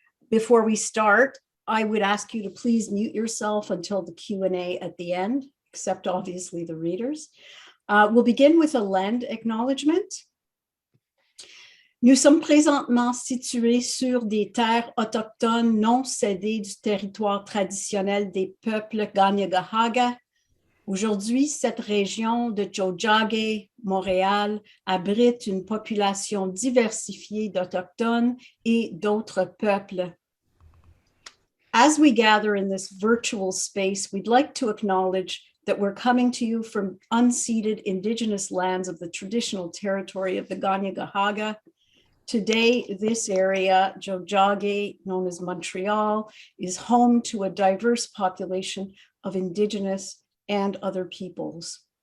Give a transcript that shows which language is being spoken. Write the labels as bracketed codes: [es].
[en] Before we start, I would ask you to please mute yourself until the Q&A at the end, except obviously the readers. We'll begin with a land acknowledgement. [fr] Nous sommes présentement situés sur des terres autochtones non cédées du territoire traditionnel des peuples Kanien'kehá:ka. Aujourd'hui, cette région de Tiohtià:ke, Montréal, abrite une population diversifiée d'Autochtones et d'autres peuples. [en] As we gather in this virtual space, we'd like to acknowledge that we're coming to you from unceded Indigenous lands of the traditional territory of the Kanien'kehá:ka. Today, this area, Tiohtià:ke, known as Montreal, is home to a diverse population of Indigenous and other peoples.